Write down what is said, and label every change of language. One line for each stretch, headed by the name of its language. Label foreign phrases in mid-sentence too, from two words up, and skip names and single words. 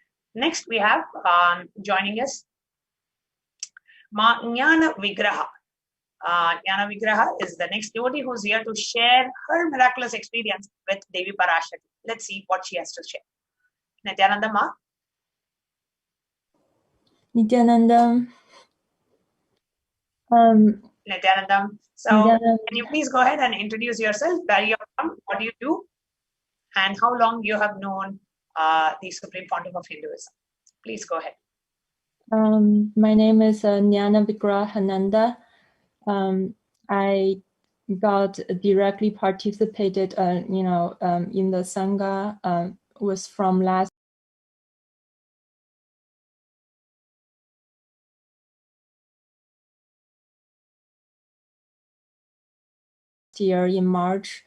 English: Next, we have joining us Ma Jnana Vigraha. Jnana Vigraha is the next devotee who's here to share her miraculous experience with Devi Parashakti. Let's see what she has to share. Nithyananda Ma. Nithyanandam. Nithyanandam. So, can you please go ahead and introduce yourself, where you're from, what do you do, and how long you have known the Supreme Pontiff of Hinduism? Please go ahead. My name is Jnana Vigrahananda. I got directly participated, in the Sangha, was from last year in March.